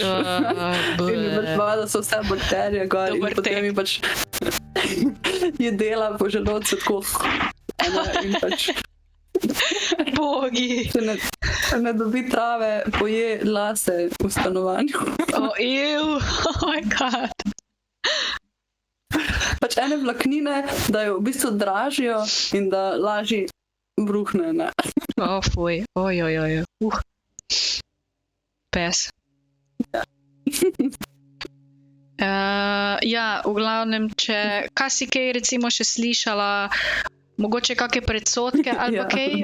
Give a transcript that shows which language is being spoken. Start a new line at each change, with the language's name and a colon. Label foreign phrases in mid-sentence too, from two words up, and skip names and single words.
Slovenian: In je pač pa, da so vse bakterije gor in Dober potem je pač je dela po želodcu tako. In pač Bogi. se ne dobi trave, poje lase v stanovanju.
English: Oh my god.
Slovenian: Pač ene vlaknine, da jo v bistvu dražijo in da lažje bruhne, ne. Fuj. Ojojoj. Pes. Ja, v glavnem, kaj si kaj recimo še slišala, mogoče kakšne predsodke ali pa kaj?